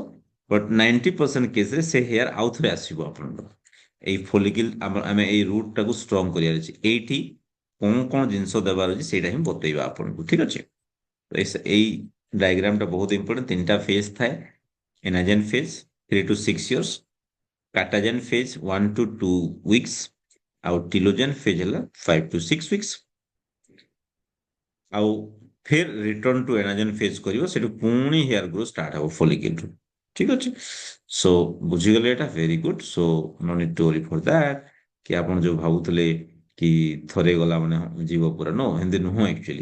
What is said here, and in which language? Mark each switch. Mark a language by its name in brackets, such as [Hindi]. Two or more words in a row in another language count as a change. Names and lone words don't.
[Odia] ବଟ୍ 90% କେସରେ ସେ ହେୟାର ଆଉ ଥରେ ଆସିବ ଆପଣଙ୍କର। ଏଇ ଫୋଲିକିଲ ଆମେ ଏଇ ରୁଟ୍ ଟାକୁ ଷ୍ଟ୍ରଙ୍ଗ କରିବାର ଅଛି। ଏଇଠି କଣ କଣ ଜିନିଷ ଦେବାର ଅଛି ସେଇଟା ହିଁ ବତେଇବା ଆପଣଙ୍କୁ, ଠିକ ଅଛି? ଏଇ ଡାଇଗ୍ରାମ ଟା ବହୁତ ଇମ୍ପୋର୍ଟାଣ୍ଟ। ତିନିଟା ଫେଜ୍ ଥାଏ। [English] anagen phase 3 to 6 years, catagen phase 1 to 2 weeks, ଆଉ telogen phase ହେଲା 5 to 6 weeks। [Odia] ଆଉ ଫିର [English] return to anagen phase [Odia] କରିବ, ସେଠୁ ପୁଣି [English] hair grow start [Odia] ହବ ଫୋଲିକିଲରୁ। ଠିକ ଅଛି? ସୋ ବୁଝିଗଲେ ଏଟା? [English] very good. so no need to worry for that [Odia] କି ଆପଣ ଯୋଉ ଭାବୁଥିଲେ କି ଥରେ ଗଲା ମାନେ ଯିବ ପୁରା, नो, ଏମିତି ନୁହଁ ଆକ୍ଚୁଆଲି।